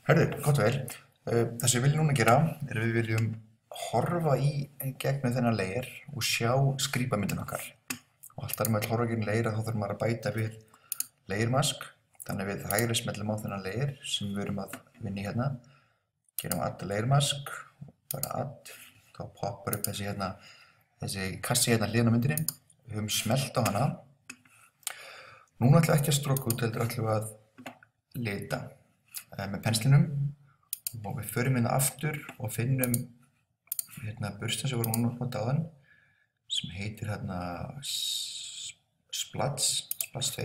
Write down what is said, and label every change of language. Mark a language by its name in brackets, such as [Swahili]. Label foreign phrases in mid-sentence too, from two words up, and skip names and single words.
[Icelandic] Það sem við viljum núna gera er að við viljum horfa í gegnum þennan layer og sjá skrýpamyndin okkar. Og alltaf með horfa gegnum layer þá þurfum maður að bæta við layer mask. Þannig við hægri smellum á þennan layer sem við erum að vinna í hérna. Gerum [English] add layer mask, [Icelandic] bara add, þá poppar upp þessi kassi hérna hliðin á myndinni. Við höfum smellt á hana. Núna ætlum við ekki að stróka út, heldur ætlum við að lita með penslinum og við förum hérna aftur og finnum burstan sem vorum núna á áðan sem heitir hérna Splats 2.